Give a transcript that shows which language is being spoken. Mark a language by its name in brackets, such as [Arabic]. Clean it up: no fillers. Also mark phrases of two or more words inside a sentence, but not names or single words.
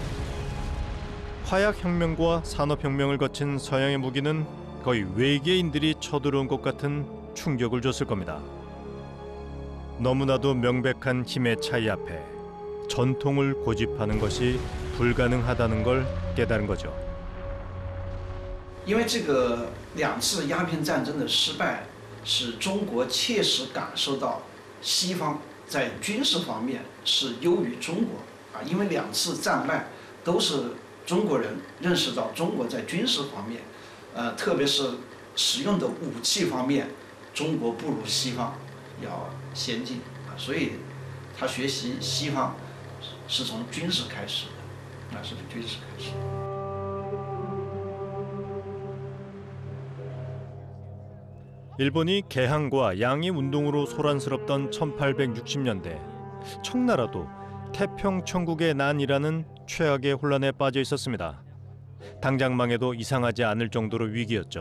[Korean] 화약혁명과 산업혁명을 거친 서양의 무기는 거의 외계인들이 쳐들어온 것 같은 충격을 줬을 겁니다. 너무나도 명백한 힘의 차이 앞에 전통을 고집하는 것이 불가능하다는 걸 깨달은 거죠. [Chinese] 因为这个2次鸦片战争的失败，使中国切实感受到西方在军事方面是优于中国啊。因为2次战败都是中国人认识到中国在军事方面，特别是使用的武器方面，中国不如西方要先进啊。所以他学习西方是从军事开始的，是从军事开始的。 [Korean] 일본이 개항과 양의 운동으로 소란스럽던 1860년대, 청나라도 태평천국의 난이라는 최악의 혼란에 빠져 있었습니다. 당장 망해도 이상하지 않을 정도로 위기였죠.